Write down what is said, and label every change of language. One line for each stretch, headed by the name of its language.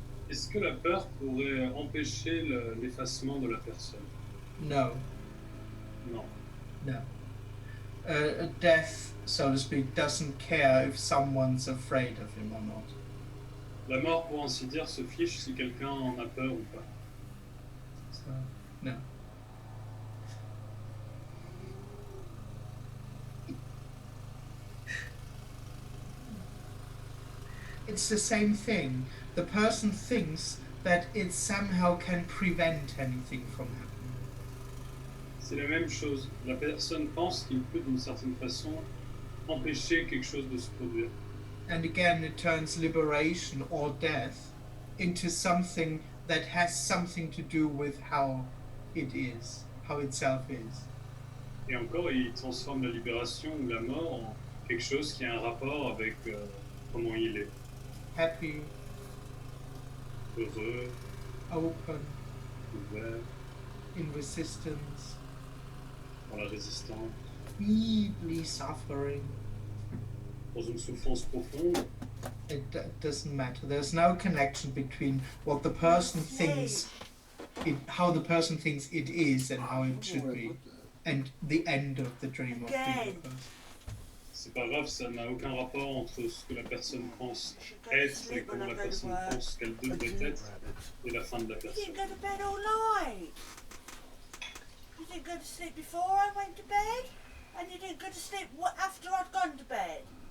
French: Est-ce que la peur pourrait empêcher l'effacement de la personne?
English: No,
French: Non.
English: no. Death, so to speak, doesn't care if someone's afraid of him or not.
French: La mort, pour ainsi dire, se fiche si quelqu'un en a peur ou pas.
English: So, no. It's the same thing. The person thinks that it somehow can prevent anything from happening.
French: C'est la même chose. La personne pense qu'il peut, d'une certaine façon, empêcher quelque chose de se produire.
English: And again, it turns liberation or death into something that has something to do with how it is, how itself is.
French: Et encore, il transforme la libération ou la mort en quelque chose qui a un rapport avec comment il est.
English: Happy,
French: Heureux,
English: open,
French: ouvert,
English: in resistance,
French: dans la résistance,
English: deeply suffering.
French: dans une souffrance profonde.
English: It doesn't matter. There's no connection between what the person thinks, how the person thinks it is and how it should be, and the end of the dream of being a person.
French: c'est pas grave, ça n'a aucun rapport entre ce que la personne pense être et comment la personne pense qu'elle devrait être et la fin de la
English: You
French: personne.
English: didn't go to bed all night. You didn't go to sleep before I went to bed, and you didn't go to sleep after I'd gone to bed.